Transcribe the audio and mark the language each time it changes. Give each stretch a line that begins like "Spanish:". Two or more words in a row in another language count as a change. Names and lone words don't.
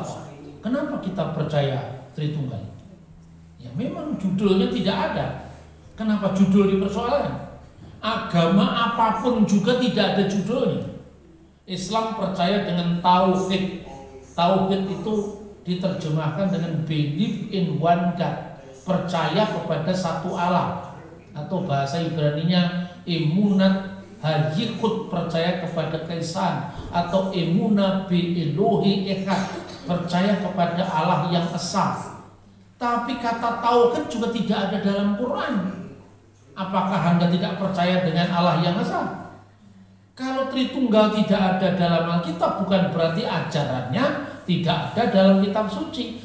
Indonesian: Kenapa kita percaya Tritunggal? Ya memang judulnya tidak ada. Kenapa judul dipersoalkan? Agama apapun juga tidak ada judulnya. Islam percaya dengan tauhid. Tauhid itu diterjemahkan dengan
English: believe in one God,
Indonesian: percaya kepada satu Allah, atau bahasa Ibraninya
Hebrew: אמונת הייחוד,
Indonesian: percaya kepada keesaan, atau
Hebrew: אמונה באלוהי אחד,
Indonesian: percaya kepada Allah yang esa. Tapi kata tauhid juga tidak ada dalam Quran. Apakah Anda tidak percaya dengan Allah yang esa? Kalau Tritunggal tidak ada dalam Alkitab, bukan berarti ajarannya tidak ada dalam kitab suci.